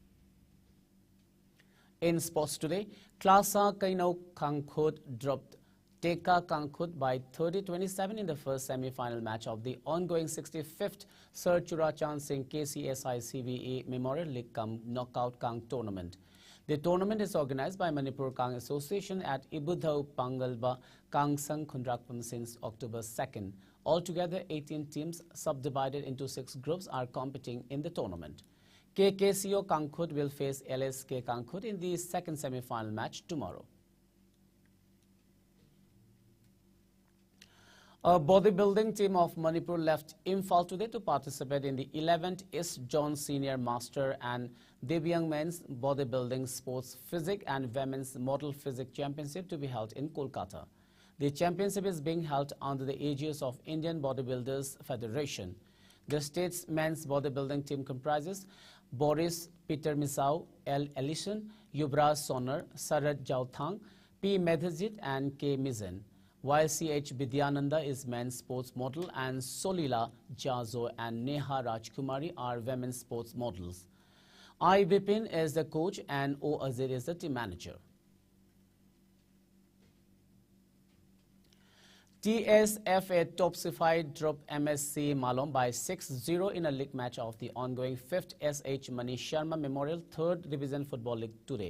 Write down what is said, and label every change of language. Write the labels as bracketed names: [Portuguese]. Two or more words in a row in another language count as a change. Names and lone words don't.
[English] In sports today, Klasa Kainau Kangkhut dropped Teka Kangkhut by 30-27 in the first semi-final match of the ongoing 65th Sir Churachan Singh KCSI CVE Memorial League Cum Knockout Kang Tournament. The tournament is organized by Manipur Kang Association at Ibudhau Pangalba Kang Sang Khundrakpam since October 2nd. Altogether, 18 teams subdivided into 6 groups are competing in the tournament. KKCO Kangkhut will face LSK Kangkhut in the second semi-final match tomorrow. A bodybuilding team of Manipur left Imphal today to participate in the 11th East Zone Senior Master and Debyang Men's Bodybuilding Sports Physique and Women's Model Physique Championship to be held in Kolkata. The championship is being held under the aegis of Indian Bodybuilders Federation. The state's men's bodybuilding team comprises Boris Peter Misau, L. Ellison, Yubraj Sonar, Saraj Jauthang, P. Medhajit and K. Mizen, while C.H. Vidyananda is men's sports model and Solila Jazo and Neha Rajkumari are women's sports models. I. Bipin is the coach and O. Azir is the team manager. TSFA Topsified dropped MSC Malom by 6-0 in a league match of the ongoing 5th SH Mani Sharma Memorial 3rd Division Football League today.